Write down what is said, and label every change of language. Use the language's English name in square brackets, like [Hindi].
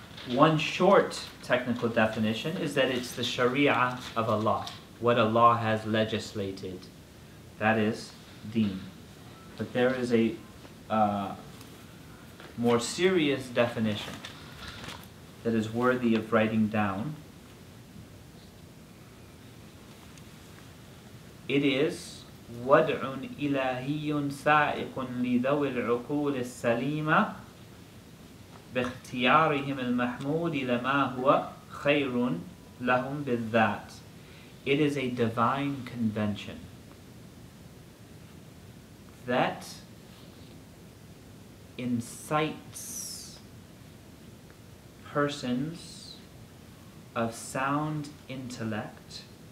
[English] One short technical definition is that it's the Sharia of Allah, what Allah has legislated. That is deen. But there is a more serious definition that is worthy of writing down. It is [Arabic] وَدْعٌ إِلَهِيٌّ سَائِقٌ لِذَوِي الْعُقُولِ السَّلِيمَةِ باختيارهم المحمود لما هو خير لهم بالذات. [English] It is a divine convention that incites persons of sound intellect